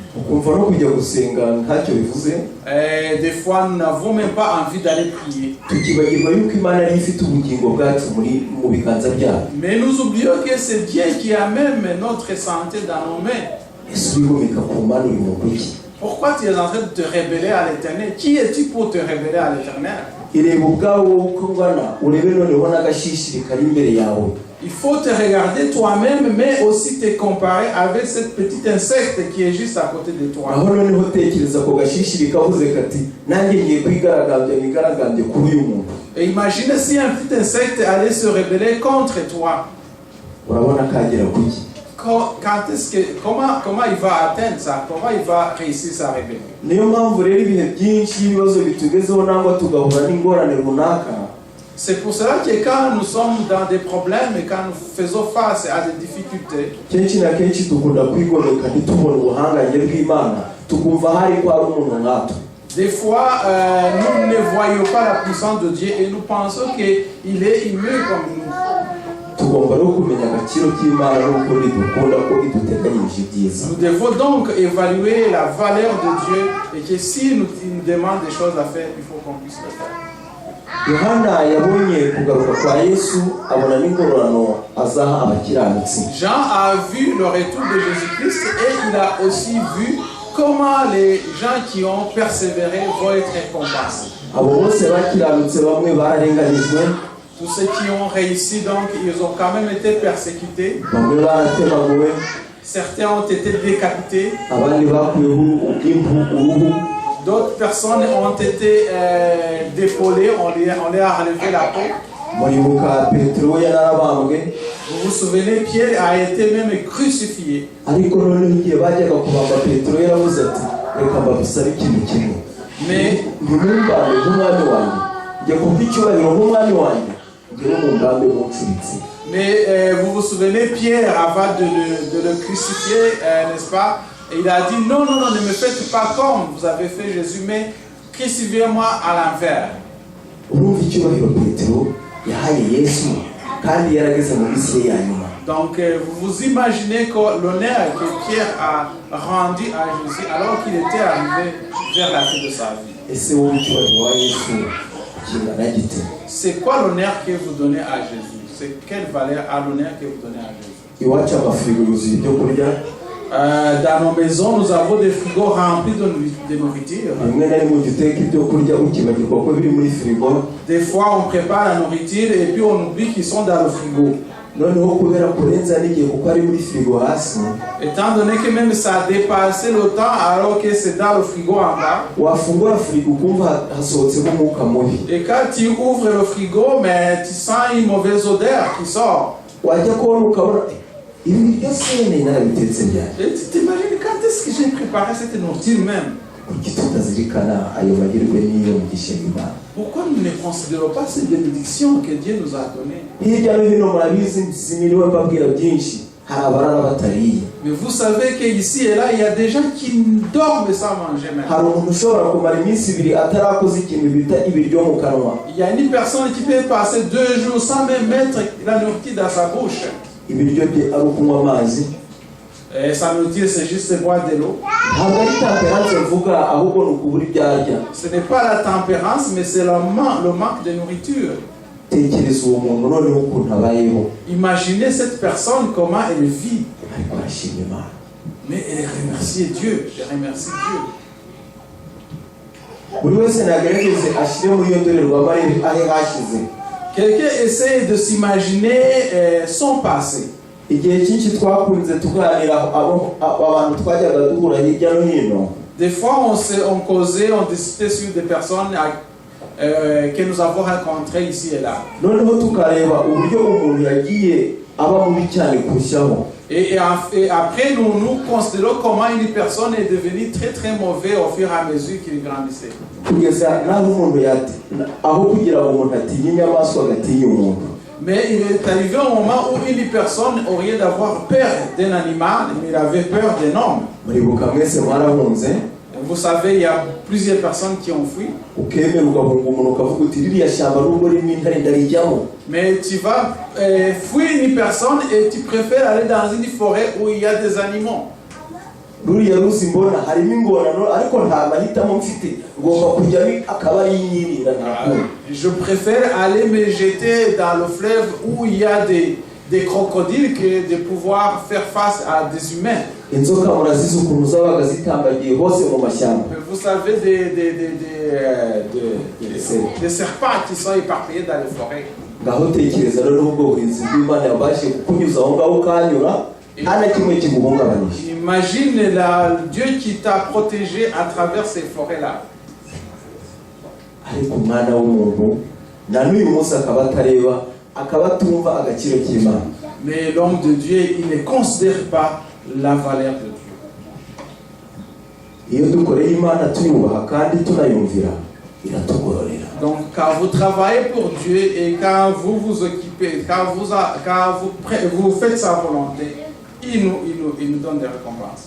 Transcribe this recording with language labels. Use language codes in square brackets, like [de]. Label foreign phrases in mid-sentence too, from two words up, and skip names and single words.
[fr] Et des fois nous n'avons même pas envie d'aller prier. Mais nous oublions que c'est Dieu qui a même notre santé dans nos mains. Pourquoi tu es en train de te révéler à l'Éternel? Qui es-tu pour te révéler à l'Éternel? [rw] ireba ubwawe uko ngana urebe noneho n'agashishiri kari imbere yawe. [fr] Il faut te regarder toi-même, mais aussi te comparer avec cette petite insecte qui est juste à côté de toi. [rw] aho noneho tekereza ko gashishiri kavuze kati nanjye ngiye kwigaragambya nigaragambye kuri uyu muntu. [fr] Et imagine si un petit insecte allait se rebeller contre toi. [rw] urabona kagera kuki? [fr] Comment il va atteindre ça? Comment il va réussir sa rébellion? [rw] niyo mpamvu rero ibihe byinshi ibibazo bitugezeho nangwa tugahura n'ingorane runaka. [fr] C'est pour cela que quand nous sommes dans des problèmes et quand nous faisons face à des difficultés, [rw] kenshi na kenshi dukunda kwigomeka ntitubone ubuhangange bw'Imana tukumva hari ko ari umuntu nkatwe. [fr] des fois nous ne voyons pas la puissance de Dieu et nous pensons qu'il est mieux comme nous. [rw] tugomba no kumenya agaciro k'Imana n'uko dukunda ko iduteganyirije ibyiza. [fr] Nous devons donc évaluer la valeur de Dieu et que si nous demande des choses à faire, il faut qu'on puisse le faire. [rw] Yohana yabonye kugaruka kwa Yesu abona n'ingororano azaha abakiranutsi. [fr] Jean a vu le retour de Jésus-Christ et il a aussi vu comment les gens qui ont persévéré vont être récompensés. [rw] abo bose bakiranutse bamwe bararenganijwe. [fr] Tous ceux qui ont réussi, donc, ils ont quand même été persécutés. [rw] bamwe baratemaguwe. [fr] Certains ont été décapités. [rw] abandi bakuyeho uruhu. [fr] D'autres personnes ont été dépollées, on leur a enlevé la peau. [rw] muribuka Petero yarabambwe. [fr] Vous vous souvenez, Pierre a été même crucifié. [rw] ariko noneho igihe bajyaga kubamba Petero yaravuze ati reka mbabisabe ikintu kimwe. [fr] Mais [rw] ntimumbambe nk'umwami wanjye njye kumva icyubahiro nk'umwami wanjye ngewe mumbabe muncuritse. [fr] Mais vous vous souvenez, Pierre, avant de le crucifier, n'est-ce pas? Et il a dit non, non, non, ne me faites pas comme vous avez fait Jésus, mais crucifiez-moi à l'envers. [rw] urumva icyubahiro Petero yahaye Yesu kandi yarageze mu isi ye ya nyuma. [fr] Donc vous vous imaginez que l'honneur que Pierre a rendu à Jésus alors qu'il était arrivé vers la fin de sa vie. [rw] ese wowe icyubahiro wa Yesu kingana gite? [fr] C'est quoi l'honneur que vous donnez à Jésus? C'est quelle valeur à l'honneur que vous donnez à Jésus? [rw] iwacu amafirigo yuzuye ibyo kurya. [fr] Dans nos maisons, nous avons des frigos remplis de nourriture. [rw] rimwe na rimwe uteka ibyo kurya ukibagirwa ko biri muri firigo. [fr] Des fois, on prépare la nourriture et puis on oublie qu'ils sont dans le frigo. [rw] noneho kubera kurenza n'igihe kuko ari muri firigo hasi. [fr] Étant donné que même ça a dépassé le temps alors que c'est dans le frigo en bas. [rw] wafungura firigo ukumva hasohotsemo umwuka mubi. [fr] Et quand tu ouvres le frigo, mais tu sens une mauvaise odeur qui sort. [rw] wajya kubona ukabona ibi byose ni narabitetse byane. [fr] Et tu t'imagines quand est-ce que j'ai préparé cette nourriture même? [rw] kuki tutazirikana ayo magirwe n'iyo mugisha y'Imana? [fr] Pourquoi nous ne considérons pas ces bénédictions que Dieu nous a données? [rw] hirya no hino murabizi siniriwe mbabwira byinshi hari abarara batariye. [fr] Mais vous savez qu'ici et là, il y a des gens qui dorment sans manger même. [rw] hari umuntu ushobora kumara iminsi ibiri atarakoze ikintu bita ibiryo mu kanwa. [fr] Il y a une personne qui peut passer 2 jours sans même mettre la nourriture dans sa bouche. [rw] ibiryo bye ari ukunywa amazi. [fr] Et sa nourriture, c'est juste boire de l'eau. [rw] ntabwo ari temperance mvuga ahubwo ni ukubura ibyo arya. [fr] Ce n'est pas la tempérance, mais c'est le manque de nourriture. [rw] tekereza uwo muntu noneho ukuntu abayeho. [fr] Imaginez cette personne, comment elle vit. [rw] ariko arashima Imana. [fr] Mais elle remercie Dieu. Elle remercie Dieu. [rw] buri wese nagerageze ashyire muri iyo ndorerwamo ahe hashize. [fr] Quelqu'un essaie de s'imaginer son passé. [rw] igihe cyinshi twakunze tuganira abantu twajyaga duhura hirya no hino. [fr] Des fois, on causait, on discutait sur des personnes que nous avons rencontrées ici et là. [rw] noneho tukareba uburyo umuntu yagiye aba mubi cyane kurushaho. [fr] Et après, nous considérons comment une personne est devenue très très mauvaise au fur et à mesure qu'il grandissait. [rw] kugeza naho umuntu aho kugira ngo umuntu atinye inyamaswa agatinya umuntu. [fr] Mais il est arrivé un moment où une personne, au lieu d'avoir peur d'un animal, il avait peur d'un homme. [rw] muribuka mwese mwarahunze. [fr] Vous savez, il y a plusieurs personnes qui ont fui. [rw] ukemera ugahunga umuntu ukavuga uti ririya shyamba nubwo ririmo intare ndarijyamo. [fr] Mais tu vas fuir une personne et tu préfères aller dans une forêt où il y a des animaux. [rw] ruriya ruzi mbona harimo ingorano ariko nta mahitamo mfite ngomba kujyamo akaba ari inyirinda. [fr] Je préfère aller me jeter dans le fleuve où il y a des crocodiles que de pouvoir faire face à des humains. [rw] inzoka murazizi ukuntu zabaga zitambagiye hose mu mashyamba. [fr] Vous savez des serpents qui sont éparpillés dans les forêts. [rw] ngaho tekereza rero ubwo burinzi bw'Imana yabashe kukunyuza aho ngaho ukanyura nta na kimwe kiguhungabanyije. [fr] Imagine Dieu qui t'a protégé à travers ces forêts-là. [rw] ariko umwana w'umuntu na n'uyu munsi akaba atareba akaba atumva agaciro k'Imana. [fr] Mais l'homme de Dieu, il ne considère pas la valeur de Dieu. [rw] iyo dukoreye Imana tuyubaha kandi tunayumvira iratugororera. [fr] Donc quand vous travaillez pour Dieu et quand vous vous occupez, quand vous faites sa volonté, il nous donne des récompenses.